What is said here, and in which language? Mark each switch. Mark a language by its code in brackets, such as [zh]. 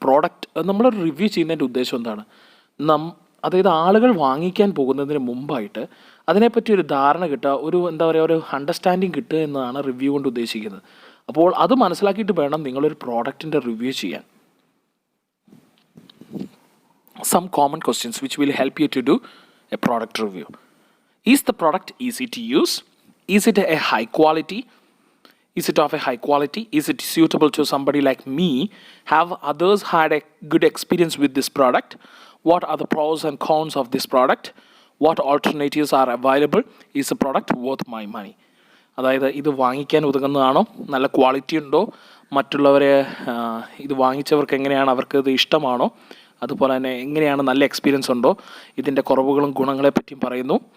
[ml] Product നമ്മൾ review ചെയ്യുന്നതിൻ്റെ ഉദ്ദേശം എന്താണ്, അതായത് ആളുകൾ വാങ്ങിക്കാൻ പോകുന്നതിന് മുമ്പായിട്ട് അതിനെപ്പറ്റി ഒരു ധാരണ കിട്ടുക, ഒരു അണ്ടർസ്റ്റാൻഡിങ് കിട്ടുക എന്നതാണ് റിവ്യൂ കൊണ്ട് ഉദ്ദേശിക്കുന്നത്. അപ്പോൾ അത് മനസ്സിലാക്കിയിട്ട് വേണം നിങ്ങളൊരു പ്രോഡക്റ്റിൻ്റെ റിവ്യൂ ചെയ്യാൻ. [en] Some common questions which will help you to do a product review. Is the product easy to use? Is it a high quality? Is it of a high quality? Is it suitable to somebody like me? Have others had a good experience with this product? What are the pros and cons of this product? What alternatives are available? Is the product worth my money? [ml] അതായത് ഇത് വാങ്ങിക്കാൻ ഉതകുന്നതാണോ, നല്ല quality ഉണ്ടോ, മറ്റുള്ളവരെ ഇത് വാങ്ങിച്ചവർക്ക് എങ്ങനെയാണ്, അവർക്ക് ഇത് ഇഷ്ടമാണോ, അതുപോലെ തന്നെ എങ്ങനെയാണ്, നല്ല എക്സ്പീരിയൻസ് ഉണ്ടോ, ഇതിൻ്റെ കുറവുകളും ഗുണങ്ങളെ പറ്റിയും പറയുന്നു.